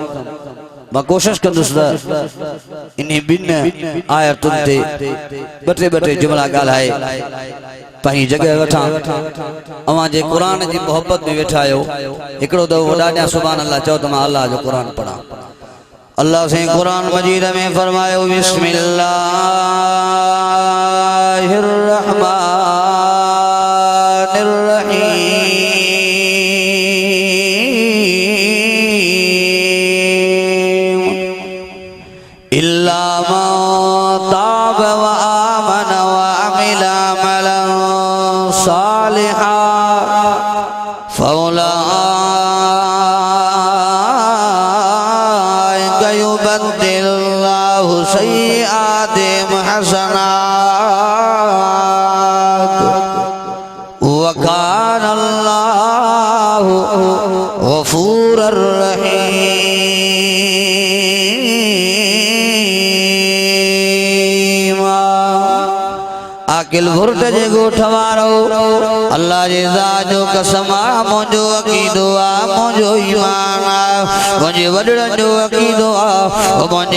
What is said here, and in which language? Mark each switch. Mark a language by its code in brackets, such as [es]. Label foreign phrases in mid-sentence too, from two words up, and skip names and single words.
[sd] मां कोशिश कंदुसि त इन ॿिनि आयतुनि ते ॿ टे जुमिला ॻाल्हाए पंहिंजी जॻह वठां। अवां जे क़ुरान जी मोहब्बत में वेठा आहियो हिकिड़ो दफ़ो वॾा ॾियां [ar] سبحان الله [sd] चओ त मां अल्लाह जो क़ुरान पढ़ां। अल्लाह से क़ुरान मजीद में फरमायो बिस्मिल्लाहिर [ar] الرحمن الرحيم إلا ما تاب وآمن وعمل عملا صالحا فأولئك يبدل الله سيئاتهم حسنات وكان الله غفورا رحيما. [sd] आकिल भुर्ट जे गोठ वारो अल्लाह जे ज़ात जो कसम मुंहिंजो अक़ीदो आहे मुंहिंजो ईमान आहे मुंहिंजे वॾड़नि जो अक़ीदो आहे मुंहिंजे